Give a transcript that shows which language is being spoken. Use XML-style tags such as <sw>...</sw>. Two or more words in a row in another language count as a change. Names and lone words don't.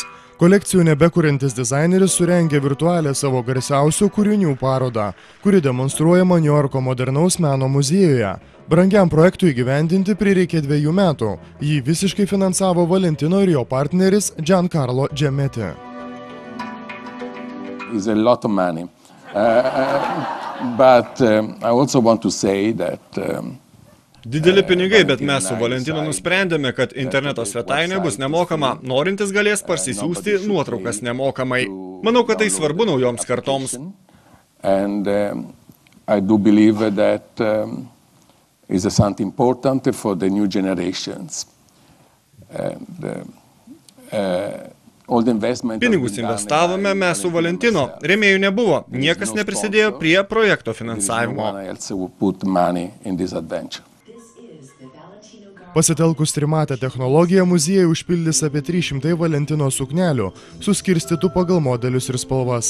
<lt>Kolekcijų nebekuriantis dizaineris surengė virtualią savo garsiausių kūrinių parodą, kuri demonstruojama Niujorko modernaus meno muziejuje. Brangiam projektui įgyvendinti prireikė 2 metų. Jį visiškai finansavo Valentino ir jo partneris Giancarlo Gemetti.</lt> <en>It's a lot of money, but I also want to say that</en> <lt>Dideli pinigai, bet mes su Valentinu nusprendėme, kad interneto svetainė bus nemokama, norintis galės parsisiųsti nuotraukas nemokamai. Manau, kad tai svarbu naujoms kartoms.</lt> <en>And I do believe that is something important for the new generations.</en> <lt>Pinigus investavome mes su Valentino, rėmėjų nebuvo, niekas neprisidėjo prie projekto finansavimo. Pasitelkus trimatę technologiją muziejai užpildys apie 300 Valentino suknelių, suskirstytų pagal modelius ir spalvas.</lt>